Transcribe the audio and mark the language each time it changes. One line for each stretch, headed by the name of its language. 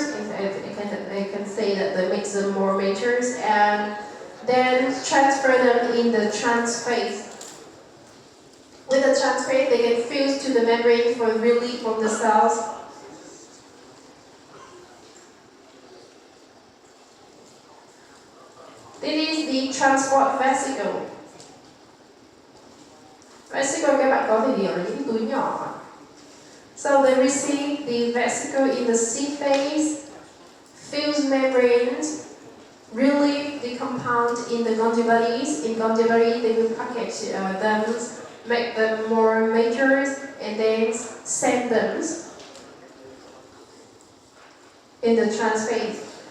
English: I can say that they make them more mature, and then transfer them in the trans phase. With the trans phase, they get fused to the membrane for relief from the cells. This is the transport vesicle. Vesicle
Vietnamese: các bạn có thể hiểu là những túi nhỏ.
English: So they receive the vesicle in the seed phase, fuse membranes, relieve the compound in the Golgi bodies. In Golgi bodies, they will package them, make them more mature, and then send them in the trans phase.